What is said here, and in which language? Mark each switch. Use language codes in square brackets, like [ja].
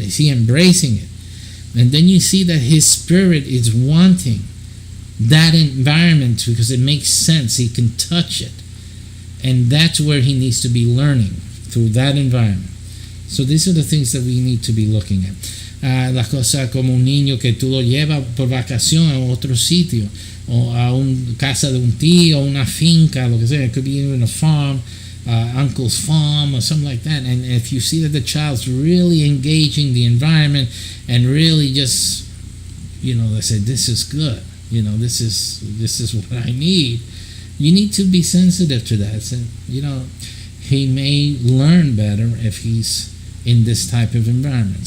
[en] Is he embracing it? And then you see that his spirit is wanting that environment because it makes sense. He can touch it. And that's where he needs to be learning, through that environment. So these are the things that we need to be looking at. [es] Las cosas como un niño que tú lo llevas por vacación a otro sitio, o a una casa de un tío, una finca, lo que sea. [en] It could be even a farm. Uncle's farm or something like that, and if you see that the child's really engaging the environment and really just they say, this is good, this is what I need, you need to be sensitive to that. So, he may learn better if he's in this type of environment.